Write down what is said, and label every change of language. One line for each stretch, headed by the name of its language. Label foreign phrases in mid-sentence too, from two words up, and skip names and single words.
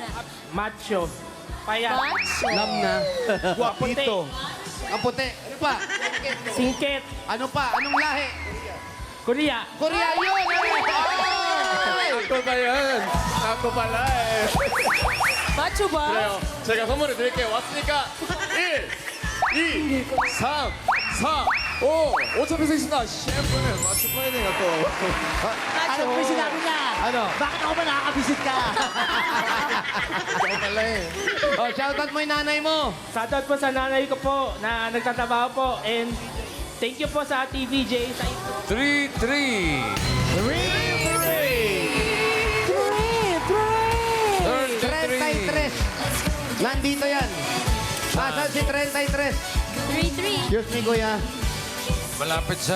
Filipino: Macho. Payat. Macho. Alam na. Guwapito. Ang puti. Ano pa? Singkit. Ano pa? Anong lahi? Korea. Korea yun! Ay! Ako ba yan? Ako pala eh. Macho ba?
Korean: 그래요. 제가 선물을 드릴게요. 왔으니까 1, 2, 3, 4, 5. 5,000페소 있습니다. 셰프는 맞출 뻔했네요 또.
Filipino: Ano ba yung sinabi niya? Ano? Bakit ako ba nakakabisit ka? Ikaw pala eh. Oh, shoutout mo yung nanay mo. Shoutout po sa nanay ko po na nagtatrabaho po.
English: And thank you
Filipino: po sa TVJ. Sa 3-3. 33. Nandito yan. Nasaan si 33? 3-3.
English: Excuse me, kuya.
Filipino: Malapit sa